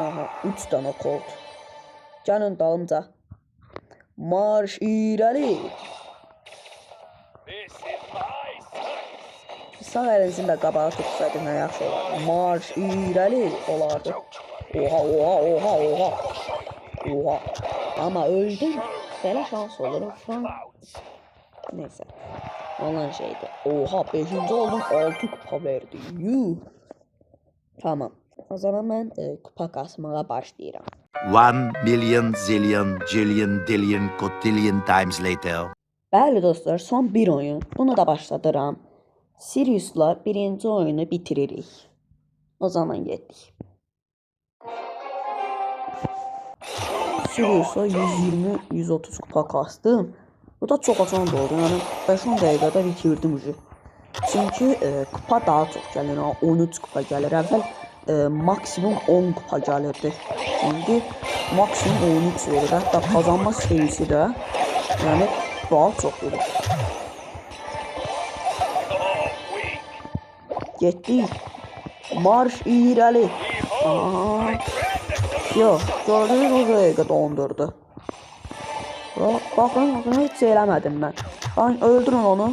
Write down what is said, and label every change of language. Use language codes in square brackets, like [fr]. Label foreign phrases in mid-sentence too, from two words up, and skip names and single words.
[az] Aha. 3 dənə kolt. Gəlin dalımca. Marş irəli. Sağ əlinizi də qabağa tutsaydı nə yaxşı olardı. Marş irəli olardı. Oha oha oha oha. Oha. [tr] Ama öldüm. [az] Belə şans olur. [tr] Neyse. Olan şeydi. Oha 5. oldum. 6 kupa verdi. Yuh. [az] Tamam. O zaman mən kupa kasmağa başlayıram. [en] 1 million zillion jillion dillion cotillion times later. [az] Bəli dostlar, son bir oyun. Bunu da başladıram. Sirius'la birinci oyunu bitiririk. O zaman getdik. Sirius'a 120-130 kupa kastım. [tr] Bu da çok asan oldu. [az] Yani 5-10 dəqiqədə bitirdim ucu. Çünkü kupa daha çok gəlir. 13 kupa gəlir. Əvvəl maksimum 10 kupa gəlirdi. [tr] Şimdi maksimum 13 verir. Hatta kazanma serisi də yani daha çok verir. [az] Getdik. Marş irəli. Yox, gördüğünüz o dəqiqə dondurdu. [tr] Bakın, hiç [az] eləmədim mən. [tr] Ben öldürün onu.